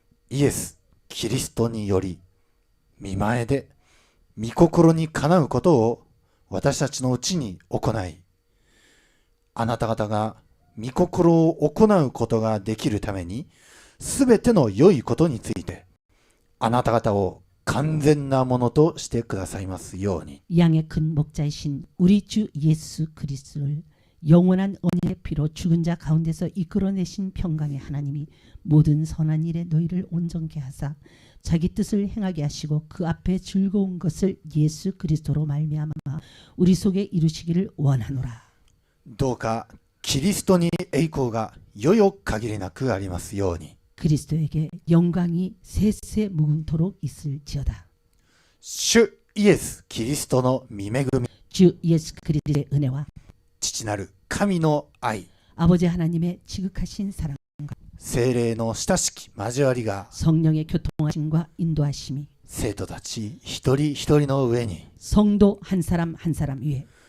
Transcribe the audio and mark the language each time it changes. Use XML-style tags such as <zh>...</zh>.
<ja>イエス・キリストにより御前で御心にかなうことを私たちのうちに行い、あなた方が御心を行うことができるために、すべての良いことについてあなた方を完全なものとしてくださいますように。</ja> <ko>양의 큰 목자이신 우리 주 예수 그리스도를 영원한 언약의 피로 죽은 자 가운데서 이끌어내신 평강의 하나님이 모든 선한 일에 너희를 온전케 하사 자기 뜻을 행하게 하시고 그 앞에 즐거운 것을 예수 그리스도로 말미암아 우리 속에 이루시기를 원하노라.</ko> <ja>どうかキリストに栄光がよよ限りなくありますように。</ja> <ko>그리스도에게 영광이 세세 무궁토록 있을지어다.</ko> <ja>主イエス・キリストの御恵み、</ja> <ko>주 예수 그리스도의 은혜와</ko> <ja>父なる神の愛、</ja> <ko>아버지 하나님의 지극하신 사랑,</ko> <ja>聖霊の親しき交わりが</ja> <ko>성령의 교통하심과 인도하심이</ko> <ja>生徒たち一人一人の上に</ja> <ko>성도 한 사람 한 사람 위에</ko>